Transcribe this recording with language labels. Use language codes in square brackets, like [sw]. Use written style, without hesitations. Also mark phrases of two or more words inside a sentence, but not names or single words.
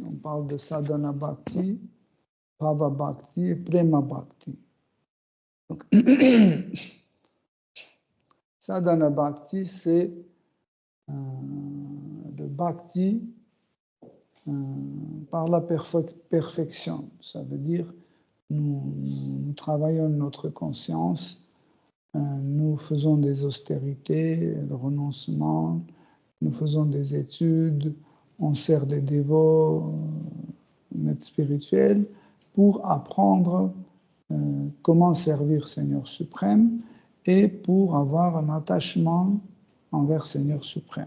[fr] On parle de [sa] साधन भक्ति, भाव भक्ति [fr] et [sa] प्रेम भक्ति. [fr] Donc, [sa] साधन भक्ति, [fr] c'est le bhakti par la perfection. Ça veut dire nous travaillons notre conscience, nous faisons des austérités, le renoncement, nous faisons des études, on sert des dévots, maîtres spirituels, pour apprendre comment servir Seigneur suprême et pour avoir un attachement envers Seigneur suprême.